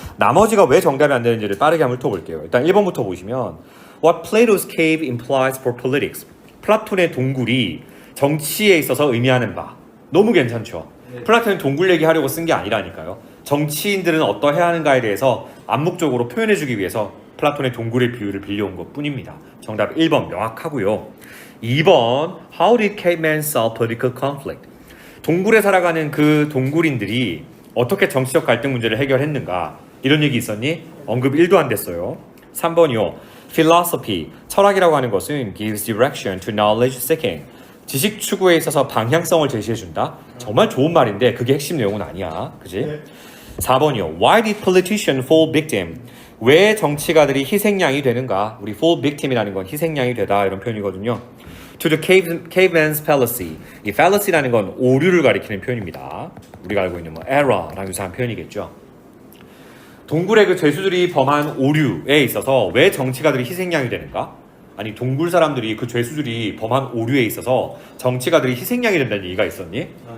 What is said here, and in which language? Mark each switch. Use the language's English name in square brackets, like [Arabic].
[Korean] 나머지가 왜 정답이 안 되는지를 빠르게 한번 훑어볼게요. 일단 1번부터 보시면 [English] What Plato's cave implies for politics, [Korean] 플라톤의 동굴이 정치에 있어서 의미하는 바. 너무 괜찮죠? 네. 플라톤은 동굴 얘기하려고 쓴 게 아니라니까요. 정치인들은 어떠해야 하는가에 대해서 암묵적으로 표현해주기 위해서 플라톤의 동굴의 비유를 빌려온 것 뿐입니다. 정답 1번 명확하고요. [English] 2번 How did cavemen solve political conflict? [Korean] 동굴에 살아가는 그 동굴인들이 어떻게 정치적 갈등 문제를 해결했는가? 이런 얘기 있었니? 언급 1도 안 됐어요. 3번이요. Philosophy, 철학이라고 하는 것은 [English] gives direction to knowledge seeking, [Korean] 지식 추구에 있어서 방향성을 제시해준다. 정말 좋은 말인데 그게 핵심 내용은 아니야. 그지? 네. 4번이요. [English] Why did politicians fall victim? [Korean] 왜 정치가들이 희생양이 되는가? 우리 [English] fall victim [Korean] 이라는 건 희생양이 되다 이런 표현이거든요. [English] To the caveman's fallacy. [Korean] 이 fallacy라는 건 오류를 가리키는 표현입니다. 우리가 알고 있는 뭐 error랑 유사한 표현이겠죠. 동굴의 그 죄수들이 범한 오류에 있어서 왜 정치가들이 희생양이 되는가? 아니, 동굴 사람들이 그 죄수들이 범한 오류에 있어서 정치가들이 희생양이 된다는 얘기가 있었니?